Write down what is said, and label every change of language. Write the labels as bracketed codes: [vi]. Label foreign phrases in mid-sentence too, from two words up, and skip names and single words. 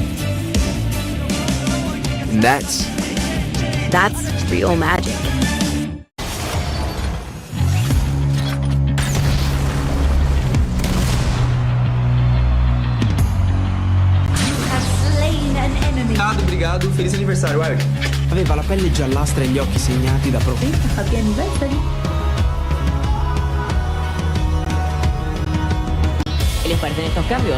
[en] And that's real magic. [it] Ciao, [pt] obrigado. Feliz aniversario, Ark. [it] Aveva la pelle giallastra e gli occhi segnati da [en] Happy anniversary. [es] ¿Qué les parecen estos cambios?